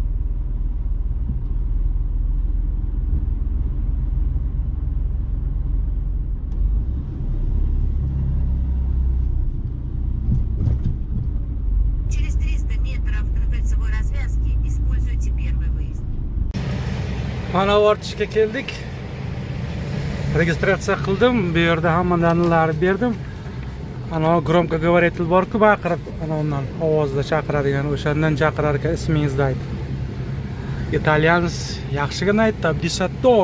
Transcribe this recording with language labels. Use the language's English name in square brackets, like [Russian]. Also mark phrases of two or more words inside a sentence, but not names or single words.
[Russian] Через 300 метров до кольцевой развязки используйте первый выезд. [Uzbek] Mana ortishga keldik. Registratsiya qildim. Bu yerda hamma dalillarni berdim. Ana [Russian] громко говоритель [Uzbek] bor-ku, baqirib, ana undan ovozda chaqiradigan, o'shandan chaqirar ekan, ismingizni aytib. Italyanz yaxshigina aytdi, abdisator.